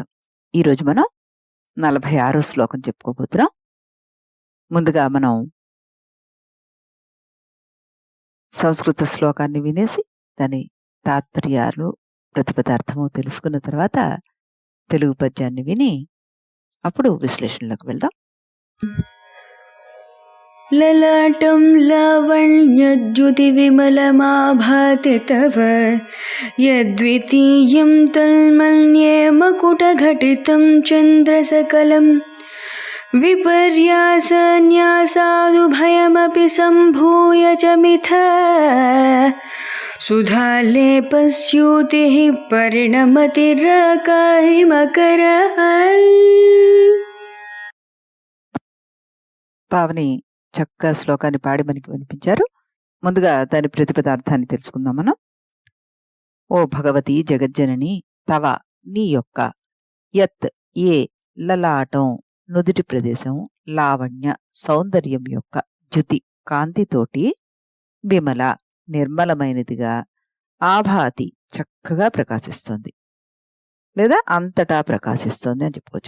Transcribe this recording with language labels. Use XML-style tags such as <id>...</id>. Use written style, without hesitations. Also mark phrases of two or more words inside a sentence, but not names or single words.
<te>ఈరోజు మనం 46 శ్లోకం చెప్పుకోబోతున్నాం. ముందుగా మనం సంస్కృత శ్లోకాన్ని వినేసి, దాని తాత్పర్యాలు, ప్రతిపదార్థము తెలుసుకున్న తర్వాత తెలుగు పద్యాన్ని విని, అప్పుడు విశ్లేషణలోకి వెళ్దాం.</te> <sa>ललाटं लावण्यद्युतिविमलमाभाति तव यद्वितीयं तन्मन्ये मकुटघटितं चन्द्रसकलं विपर्यासन्यासादुभयमपि सम्भूय च मिथ सुधालेपस्यूतिः परिणमतिरकारिमकरः.</sa> <te>పావని చక్కగా శ్లోకాన్ని పాడి మనకి వినిపించారు. ముందుగా దాని ప్రతిపదార్థాన్ని తెలుసుకుందాం మనం. ఓ భగవతి జగజ్జనని, తవ నీ యొక్క, యత్ ఏ లలాటం నుదుటి ప్రదేశం, లావణ్య సౌందర్యం యొక్క, జ్యుతి కాంతితోటి, విమల నిర్మలమైనదిగా, ఆభాతి చక్కగా ప్రకాశిస్తుంది లేదా అంతటా ప్రకాశిస్తుంది అని చెప్పుకోవచ్చు.</te>